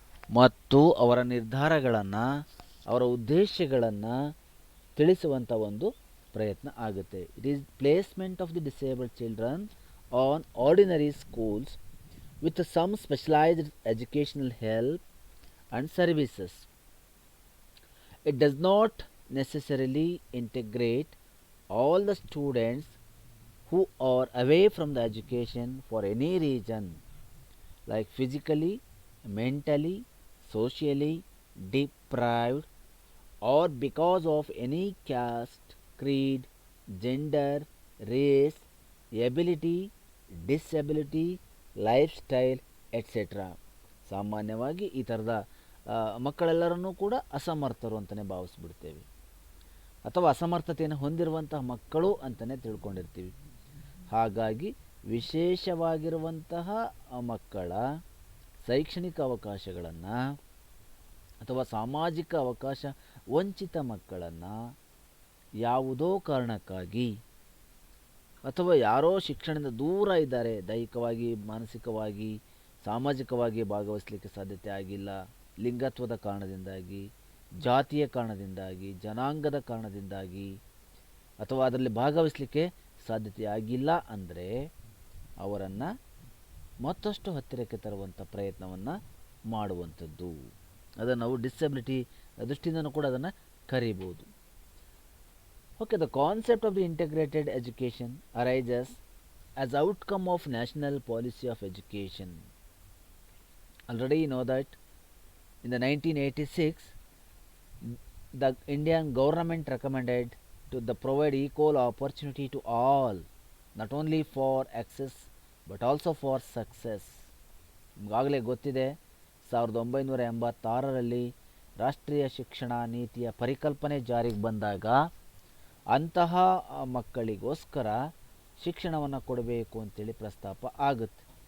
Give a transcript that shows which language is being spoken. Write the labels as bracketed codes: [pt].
[kn] ಮತ್ತು ಅವರ ನಿರ್ಧಾರಗಳನ್ನು, ಅವರ ಉದ್ದೇಶಗಳನ್ನು ತಿಳಿಸುವಂಥ ಒಂದು ಪ್ರಯತ್ನ ಆಗುತ್ತೆ. [en] It is placement of the disabled children on ordinary schools with some specialized educational help and services. It does not necessarily integrate all the students who are away from the education for any reason, like physically, mentally, socially deprived, or because of any caste, creed, gender, race, ability, disability, life style et cetera. [kn] ಸಾಮಾನ್ಯವಾಗಿ ಈ ಥರದ ಮಕ್ಕಳೆಲ್ಲರನ್ನೂ ಕೂಡ ಅಸಮರ್ಥರು ಅಂತಲೇ ಭಾವಿಸ್ಬಿಡ್ತೇವೆ, ಅಥವಾ ಅಸಮರ್ಥತೆಯನ್ನು ಹೊಂದಿರುವಂತಹ ಮಕ್ಕಳು ಅಂತಲೇ ತಿಳ್ಕೊಂಡಿರ್ತೀವಿ. ಹಾಗಾಗಿ ವಿಶೇಷವಾಗಿರುವಂತಹ ಮಕ್ಕಳ ಶೈಕ್ಷಣಿಕ ಅವಕಾಶಗಳನ್ನು ಅಥವಾ ಸಾಮಾಜಿಕ ಅವಕಾಶ ವಂಚಿತ ಮಕ್ಕಳನ್ನು ಯಾವುದೋ ಕಾರಣಕ್ಕಾಗಿ, ಅಥವಾ ಯಾರೋ ಶಿಕ್ಷಣದಿಂದ ದೂರ ಇದ್ದಾರೆ, ದೈಹಿಕವಾಗಿ, ಮಾನಸಿಕವಾಗಿ, ಸಾಮಾಜಿಕವಾಗಿ ಭಾಗವಹಿಸಲಿಕ್ಕೆ ಸಾಧ್ಯತೆ ಆಗಿಲ್ಲ, ಲಿಂಗತ್ವದ ಕಾರಣದಿಂದಾಗಿ, ಜಾತಿಯ ಕಾರಣದಿಂದಾಗಿ, ಜನಾಂಗದ ಕಾರಣದಿಂದಾಗಿ, ಅಥವಾ ಅದರಲ್ಲಿ ಭಾಗವಹಿಸಲಿಕ್ಕೆ ಸಾಧ್ಯತೆ ಆಗಿಲ್ಲ ಅಂದರೆ ಅವರನ್ನು ಮತ್ತಷ್ಟು ಹತ್ತಿರಕ್ಕೆ ತರುವಂಥ ಪ್ರಯತ್ನವನ್ನು ಮಾಡುವಂಥದ್ದು. ಅದನ್ನು ನಾವು ಡಿಸೆಬಿಲಿಟಿ ದೃಷ್ಟಿಯಿಂದನೂ ಕೂಡ ಅದನ್ನು ಕರೀಬೋದು. [en] Okay, the concept of the integrated education arises as outcome of national policy of education. Already you know that in the 1986 the Indian government recommended to provide equal opportunity to all, not only for access but also for success. [kn] ನಿಮಗಾಗಲೇ ಗೊತ್ತಿದೆ, 1986ರಲ್ಲಿ ರಾಷ್ಟ್ರೀಯ ಶಿಕ್ಷಣ ನೀತಿಯ ಪರಿಕಲ್ಪನೆ ಜಾರಿಗೆ ಬಂದಾಗ ಅಂತಹ ಮಕ್ಕಳಿಗೋಸ್ಕರ ಶಿಕ್ಷಣವನ್ನು ಕೊಡಬೇಕು ಅಂತೇಳಿ ಪ್ರಸ್ತಾಪ ಆಗುತ್ತೆ.